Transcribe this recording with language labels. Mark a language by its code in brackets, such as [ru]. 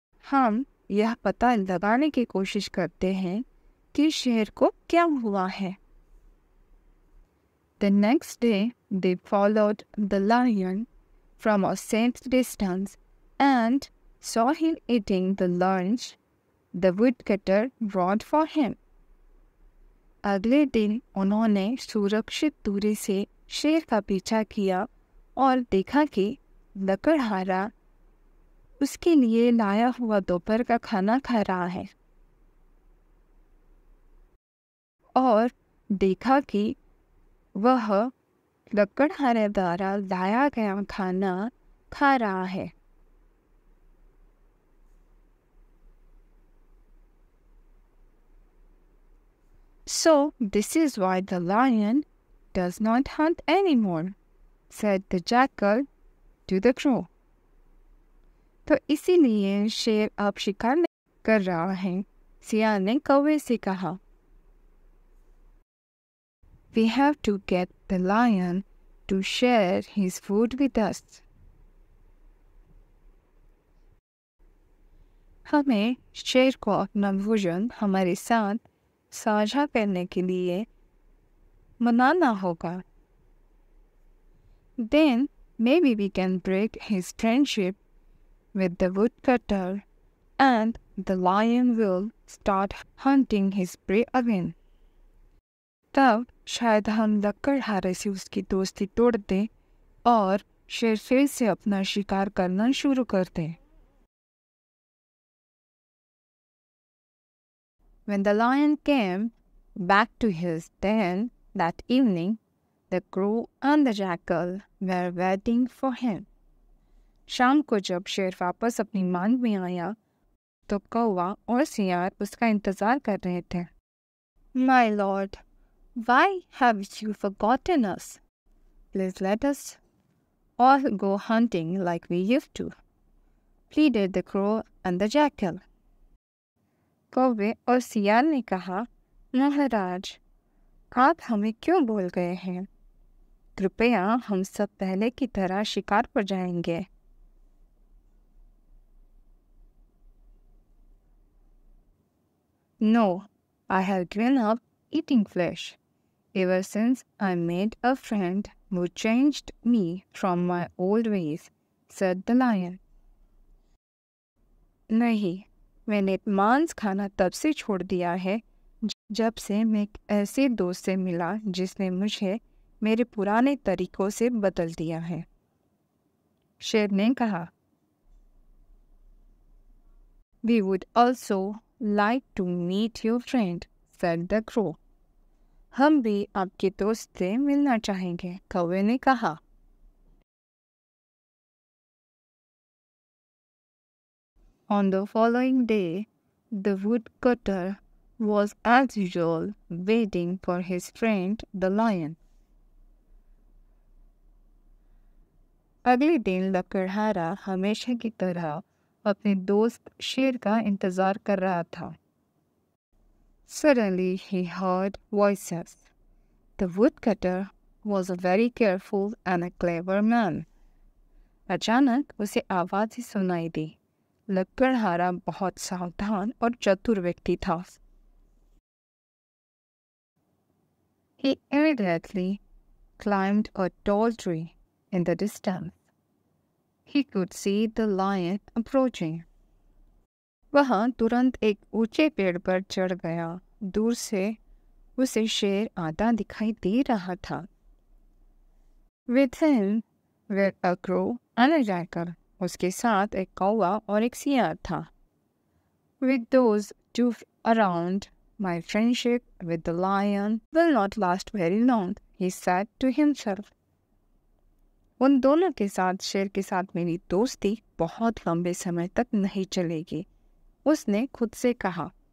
[hi] हम यह पता लगाने की कोशिश करते हैं कि शेर को क्या हुआ है। [en] The next day they followed the lion from a safe distance and saw him eating the lunch the woodcutter brought for him. [hi] अगले दिन उन्होंने सुरक्षित दूरी से शेर का पीछा किया और देखा कि लकड़हारा उसके लिए लाया हुआ दोपहर का खाना खा रहा है, और देखा कि वह लकड़हारे द्वारा लाया गया खाना खा रहा है। [en] So this is why the lion does not hunt anymore, said the jackal to the crow. [hi] तो इसीलिए शेर अब शिकार नहीं कर रहा है, सियार ने कौवे से कहा। [en] We have to get the lion to share his food with us. [hi] हमें शेर को अपना भोजन हमारे साथ साझा करने के लिए मनाना होगा। [en] Then maybe we can break his friendship with the woodcutter and the lion will start hunting his prey again. [hi] तब शायद हम लकड़हारे से उसकी दोस्ती तोड़ दें और शेर फिर से अपना शिकार करना शुरू कर दें। [en] When the lion came back to his den that evening, the crow and the jackal were waiting for him. [hi] शाम को जब शेर वापस अपनी मांग में आया तो कौवा और सियार उसका इंतजार कर रहे थे। [en] My lord, why have you forgotten us? Please let us all go hunting like we used to, pleaded the crow and the jackal. [hi] कौवे और सियार ने कहा, महाराज, आप हमें क्यों भूल गए हैं? कृपया हम सब पहले की तरह शिकार पर जाएंगे। [en] No, I have given up eating flesh. Ever since I made a friend who changed me from my old ways, said the lion. [hi] नहीं, मैंने मांस खाना तब से छोड़ दिया है जब से मैं एक ऐसे दोस्त से मिला जिसने मुझे मेरे पुराने तरीकों से बदल दिया है। शेर ने कहा, [en] We would also like to meet your friend, said the crow. [hi] हम भी आपके दोस्त से मिलना चाहेंगे, कौवे ने कहा। [en] On the following day, the woodcutter was as usual waiting for his friend the lion. [hi] अगले दिन लकड़हारा हमेशा की तरह अपने दोस्त शेर का इंतजार कर रहा था। [en] Suddenly he heard voices. The woodcutter was a very careful and a clever man. [hi] अचानक उसे आवाज़ें सुनाई दी। लकड़हारा बहुत सावधान और चतुर व्यक्ति था। [en] He immediately climbed a tall tree. In the distance, he could see the lion approaching. [hi] वह तुरंत एक ऊंचे पेड़ पर चढ़ गया। दूर से उसे शेर आता दिखाई दे रहा था। [en] With him were a crow and a jackal. [hi] उसके साथ एक कौवा और एक सियार था। [en] With those two around, my friendship with the lion will not last very long, he said to himself. [hi] उन दोनों के साथ शेर के साथ मेरी दोस्ती बहुत लंबे समय तक नहीं चलेगी, उसने खुद से कहा।